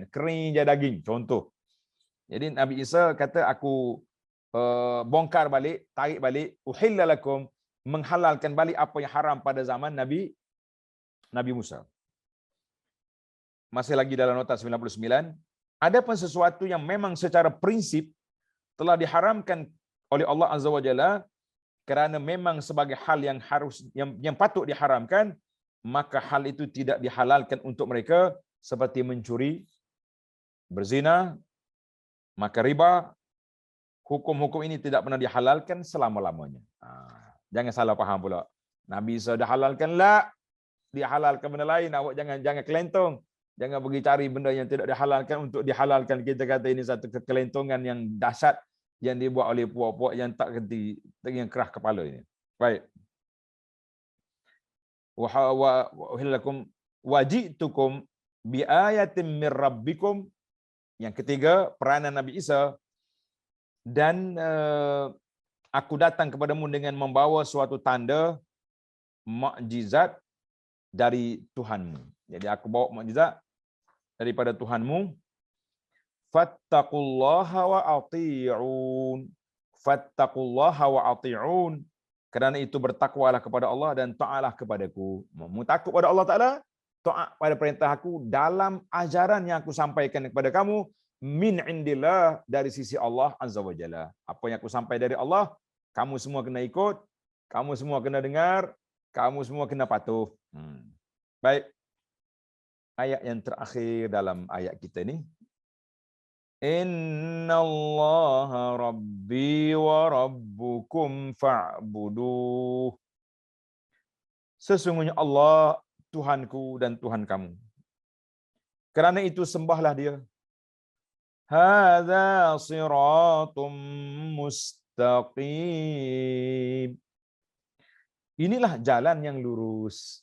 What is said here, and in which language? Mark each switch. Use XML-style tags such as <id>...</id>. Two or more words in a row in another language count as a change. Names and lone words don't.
<ms>Kering je daging, contoh. Jadi Nabi Isa kata aku bongkar balik, tarik balik,</ms> <ar>أحل لكم,</ar> <ms>menghalalkan balik apa yang haram pada zaman Nabi Musa. Masih lagi dalam nota 99, ada pun sesuatu yang memang secara prinsip telah diharamkan oleh Allah</ms> <ar>عز وجل</ar> <ms>kerana memang sebagai hal yang harus yang patut diharamkan, maka hal itu tidak dihalalkan untuk mereka, seperti mencuri, berzina, makan riba. Hukum-hukum ini tidak pernah dihalalkan selama-lamanya. Jangan salah faham pula. Nabi Isa dah halalkan lah, dihalalkan benda lain. Awak jangan kelentong. Jangan pergi cari benda yang tidak dihalalkan untuk dihalalkan. Kita kata ini satu kekelentongan yang dahsyat yang dibuat oleh puak-puak yang tak kerti, yang kerah kepala ini. Baik.</ms> <ar>ولأحل لكم وجئتكم بآية من ربكم.</ar> <ms>Yang ketiga, peranan Nabi Isa, dan aku datang kepadamu dengan membawa suatu tanda mukjizat dari Tuhanmu. Jadi aku bawa mukjizat daripada Tuhanmu.</ms> <ar>فاتقوا الله وأطيعون. فاتقوا الله وأطيعون.</ar> <ms>Kerana itu bertakwalah kepada Allah dan taatlah kepadaku. Mu takut pada Allah Taala, taat pada perintah aku dalam ajaran yang aku sampaikan kepada kamu,</ms> <ar>من عند الله,</ar> <ms>dari sisi Allah</ms> <ar>عز وجل.</ar> <ms>Apa yang aku sampai dari Allah, kamu semua kena ikut, kamu semua kena dengar, kamu semua kena patuh. Baik. Ayat yang terakhir dalam ayat kita ni.</ms> <ar>إن الله ربي وربكم فاعبدوه.</ar> <ms>Sesungguhnya Allah Tuhanku dan Tuhan kamu. Kerana itu sembahlah dia.</ms> <ar>هذا صراط مستقيم.</ar> <ms>Inilah jalan yang lurus.</ms>